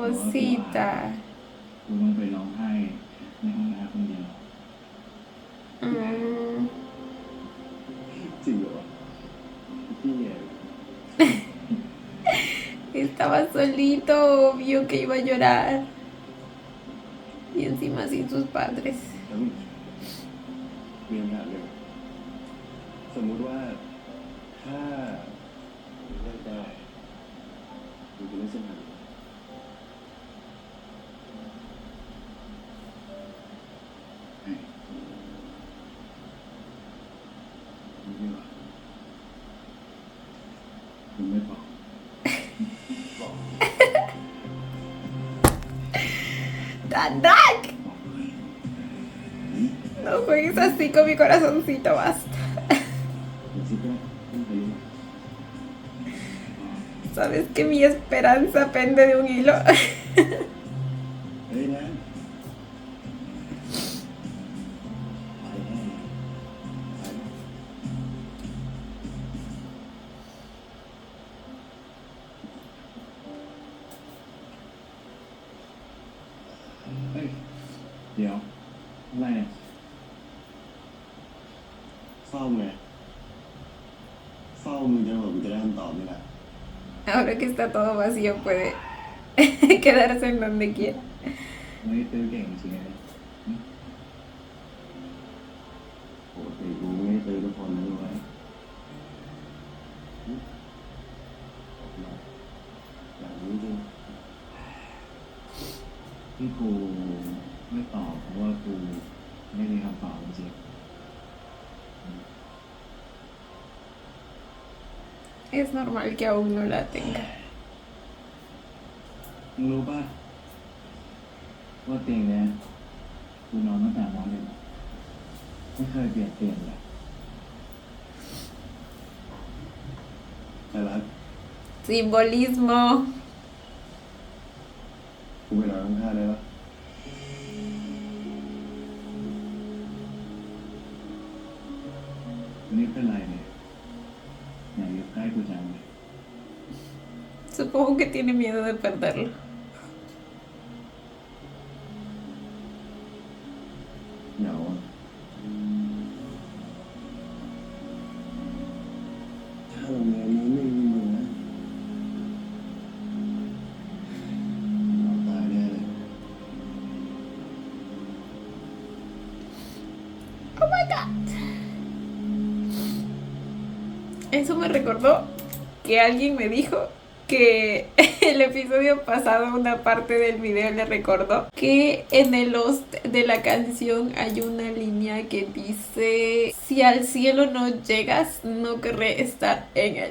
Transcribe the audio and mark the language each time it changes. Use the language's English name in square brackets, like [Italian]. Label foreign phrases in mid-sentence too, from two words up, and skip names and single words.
[Spanish] Pobrecita. [Thai] กูต้องไปร้องไห้ในห้องน้ำคนเดียว Mm. จริงเหรอพี่เนี่ย [Spanish] Estaba solito, vio que iba a llorar. Y encima sin sus padres. [Thai] แล้วมีคำถามหนึ่งสมมุติว่าถ้าเลือกได้คุณจะเลือกเส้นทางไหน รู้ไหมว่าคุณไม่บอก [Spanish] ¡Tan dark! [Thai] บอกเลย [Spanish] No juegues así con mi corazoncito, basta. [Thai] เดี๋ยวซิก็ไม่เคยรู้ [Spanish] Sabes que mi esperanza pende de un hilo. [Thai] เฮ้ยนะไปแน่ไปนะ เฮ้ย เดี๋ยว อะไรเนี่ย เศร้าไงเศร้ามึงจะบอกกูจะได้คำตอบนี่แหละ [Spanish] Ahora que está todo vacío, puede quedarse en donde quiera. [Thai] เฮ้ยตื้อเก่งจริงเลย ปกติกูไม่ได้เจอทุกคนนะรู้ไหมออกมาอย่างนี้จริง ที่กูไม่ตอบเพราะว่ากูไม่มีคำตอบจริง [Spanish] Es normal que aún no la tenga. [Thai] ๆมึงรู้ป่ะว่าเตียงเนี้ยกูนอนตั้งแต่มอหนึ่งไม่เคยเปลี่ยนเตียงเลย แต่รัก [Spanish] Simbolismo. [Thai] กูไปนอนข้างๆได้ปะ วันนี้เป็นไรเนี่ยอยากอยู่ใกล้กูจังเลย [Spanish] Supongo que tiene miedo de perderlo. [Thai] เหงาอ่ะถ้าโรงเรียนนี้ไม่มีมึงนะเราตายแน่เลย [English] Oh my god. [Spanish] Eso me recordó que alguien me dijo que el episodio pasado, una parte del video le recordó que en el host de la canción hay una línea que dice: si al cielo no llegas, no querré estar en él.